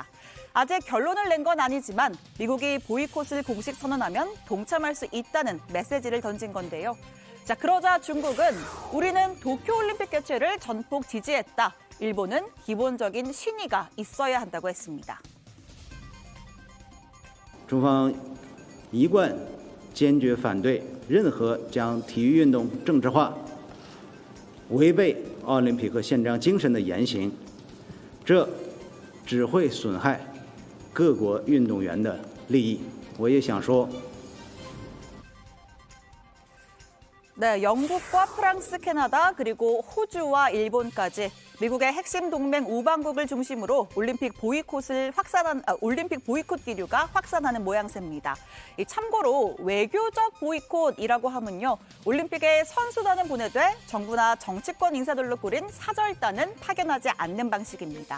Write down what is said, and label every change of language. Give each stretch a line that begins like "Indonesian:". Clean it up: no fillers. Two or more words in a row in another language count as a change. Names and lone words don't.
Korean: 아직 결론을 낸 건 아니지만 미국이 보이콧을 공식 선언하면 동참할 수 있다는 메시지를 던진 건데요. 자, 그러자 중국은 우리는 도쿄올림픽 개최를 전폭 지지했다. 일본은 기본적인 신의가 있어야 한다고 했습니다.
Chinese: 中方一贯坚决反对任何将体育运动政治化、违背奥林匹克宪章精神的言行，这只会损害各国运动员的利益。我也想说。
Korean: 네, 영국과 프랑스, 캐나다, 그리고 호주와 일본까지 미국의 핵심 동맹 우방국을 중심으로 올림픽 보이콧 기류가 확산하는 모양새입니다. 참고로 외교적 보이콧이라고 하면요, 올림픽에 선수단은 보내되 정부나 정치권 인사들로 꾸린 사절단은 파견하지 않는 방식입니다.